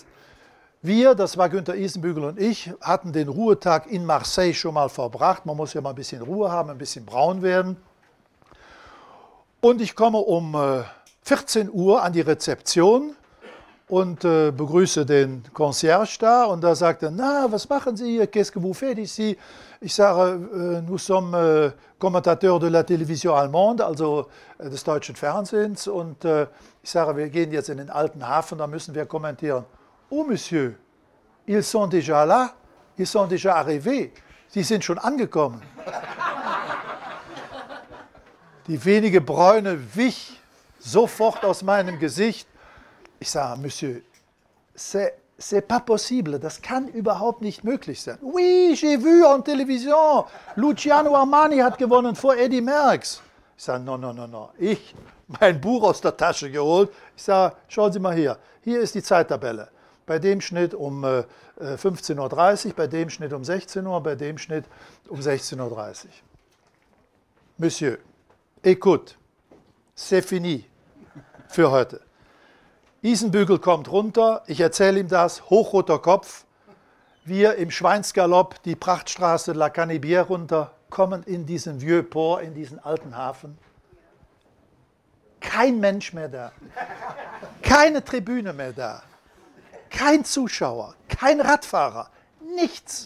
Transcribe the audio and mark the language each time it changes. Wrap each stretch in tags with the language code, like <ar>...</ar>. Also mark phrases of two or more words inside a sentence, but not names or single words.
<de>Wir, das war Günter Isenbügel und ich, hatten den Ruhetag in Marseille schon mal verbracht. Man muss ja mal ein bisschen Ruhe haben, ein bisschen braun werden. Und ich komme um 14 Uhr an die Rezeption und begrüße den Concierge da. Und da sagt er, na, was machen Sie hier?</de> <fr>Qu'est-ce que vous faites ici?</fr> <de>Ich sage,</de> <fr>nous sommes commentateurs de la télévision allemande,</fr> <de>also des deutschen Fernsehens. Und ich sage, wir gehen jetzt in den alten Hafen, da müssen wir kommentieren.</de> <fr>Oh, Monsieur, Ils sont déjà là, ils sont déjà arrivés.</fr> <de>Sie sind schon angekommen. Die wenige Bräune wich sofort aus meinem Gesicht. Ich sage,</de> <fr>Monsieur, c'est pas possible,</fr> <de>das kann überhaupt nicht möglich sein.</de> <fr>Oui, j'ai vu en télévision,</fr> <de>Luciano Armani hat gewonnen vor Eddy Merckx. Ich sage, no. Ich, mein Buch aus der Tasche geholt. Ich sage, schauen Sie mal hier ist die Zeittabelle. Bei dem Schnitt um 15:30 Uhr, bei dem Schnitt um 16 Uhr, bei dem Schnitt um 16:30 Uhr.</de> <fr>Monsieur, écoute, c'est fini</fr> <de>für heute. Isenbügel kommt runter, ich erzähle ihm das, hochroter Kopf. Wir im Schweinsgalopp die Prachtstraße La Canibière runter, kommen in diesen Vieux Port, in diesen alten Hafen. Kein Mensch mehr da, keine Tribüne mehr da, kein Zuschauer, kein Radfahrer, nichts.</de>